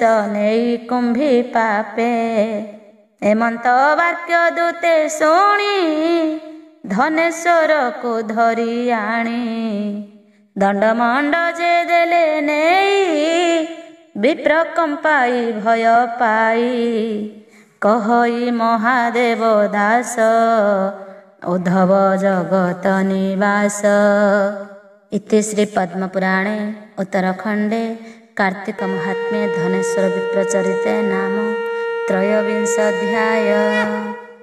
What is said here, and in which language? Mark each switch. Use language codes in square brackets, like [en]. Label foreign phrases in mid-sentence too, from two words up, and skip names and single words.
[or] ନେଇ କୁମ୍ଭୀ ପାପେ ଏମନ୍ତ ବାକ୍ୟ ଦୂତେ ଶୁଣି ଧନେଶ୍ୱରକୁ ଧରି ଆଣି ଦଣ୍ଡମଣ୍ଡ ଯେ ଦେଲେ ନେଇ ବିପ୍ର କମ୍ପାଇ ଭୟ ପାଇ କହଇ ମହାଦେବ ଦାସ ଉଦ୍ଧବ ଜଗତ ନିବାସ। [sa] इति श्री पद्मपुराणे उत्तरखंडे कार्तिक महात्म्ये धनेश्वर विप्रचरिते नाम त्रयोविंशोऽध्यायः।